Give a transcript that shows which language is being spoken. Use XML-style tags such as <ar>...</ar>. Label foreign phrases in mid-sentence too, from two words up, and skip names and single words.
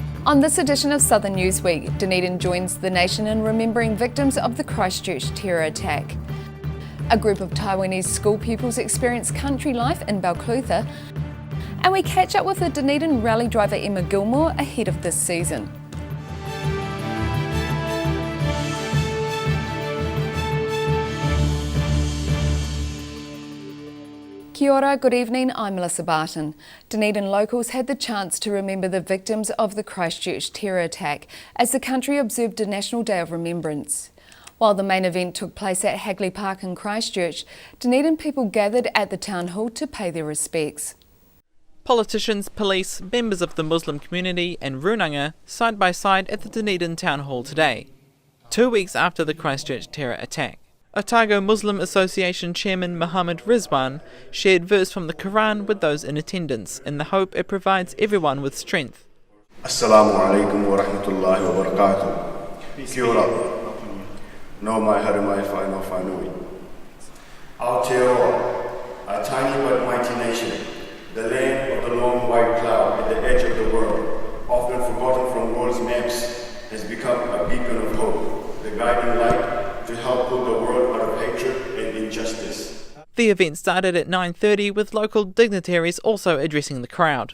<en>On this edition of Southern Newsweek, Dunedin joins the nation in remembering victims of the Christchurch terror attack. A group of Taiwanese school pupils experience country life in Balclutha, and we catch up with the Dunedin rally driver Emma Gilmore ahead of this season.</en> <mi>Kia ora,</mi> <en>good evening, I'm Melissa Barton. Dunedin locals had the chance to remember the victims of the Christchurch terror attack as the country observed a National Day of Remembrance. While the main event took place at Hagley Park in Christchurch, Dunedin people gathered at the town hall to pay their respects. Politicians, police, members of the Muslim community and runanga side by side at the Dunedin town hall today, 2 weeks after the Christchurch terror attack. Otago Muslim Association Chairman Muhammad Rizwan shared verse from the Quran with those in attendance in the hope it provides everyone with strength.</en> <ar>السلام عليكم ورحمة الله وبركاته.</ar> <mi>Kia ora. No mai haramai whaino whanui.</mi> <en>Aotearoa, a tiny but mighty nation, the land of the long white cloud at the edge of the world, often forgotten from world's maps, has become a beacon of hope, the guiding light to help pull the world out of hatred and injustice. The event started at 9:30 with local dignitaries also addressing the crowd.</en>